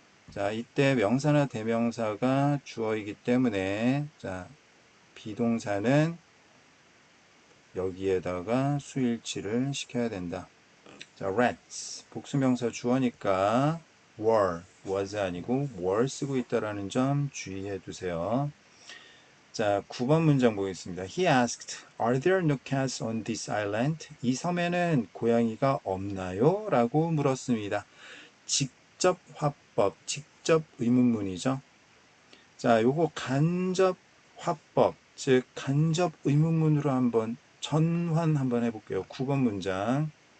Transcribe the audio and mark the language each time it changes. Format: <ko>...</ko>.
<ko>자, 이때 명사나 대명사가 주어이기 때문에 자, 비동사는 여기에다가 수일치를 시켜야 된다. 자, rats 복수명사 주어니까 was 아니고 were 쓰고 있다라는 점 주의해 두세요. 자, 9번 문장 보겠습니다.</ko> <en>He asked, Are there no cats on this island?</en> <ko>이 섬에는 고양이가 없나요? 라고 물었습니다. 직접 화법, 직접 의문문이죠. 자, 요거 간접 화법, 즉 간접 의문문으로 한번 전환 한번 해볼게요. 9번 문장.</ko>